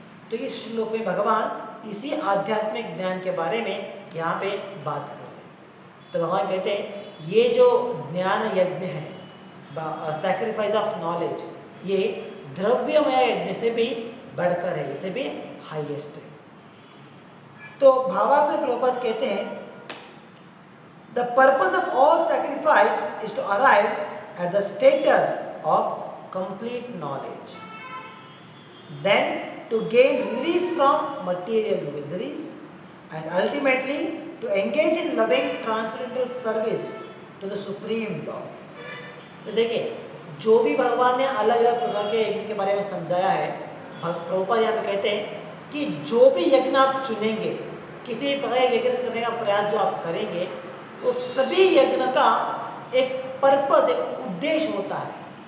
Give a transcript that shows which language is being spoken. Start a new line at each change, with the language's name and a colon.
Hindi: तो इस श्लोक में भगवान इसी आध्यात्मिक ज्ञान के बारे में यहाँ पे बात कर रहे हैं। तो भगवान कहते हैं ये जो ज्ञान यज्ञ है,
English: sacrifice of knowledge,
Hindi: ये द्रव्यमय यज्ञ से भी बढ़कर है, इसे भी हाईएस्ट है। तो भावार्थ में प्रभुपाद कहते हैं
English: the purpose of all sacrifice is to arrive at the status of complete knowledge, then to gain release from material miseries and ultimately to engage in loving transcendental service to the supreme Lord.
Hindi: तो देखिए जो भी भगवान ने अलग अलग प्रकार के यज्ञ के बारे में समझाया है, प्रभुपाद यहाँ पे कहते हैं कि जो भी यज्ञ आप चुनेंगे, किसी भी प्रकार के यज्ञ करने का प्रयास जो आप करेंगे, वो सभी यज्ञ का एक पर्पस, एक उद्देश्य होता है।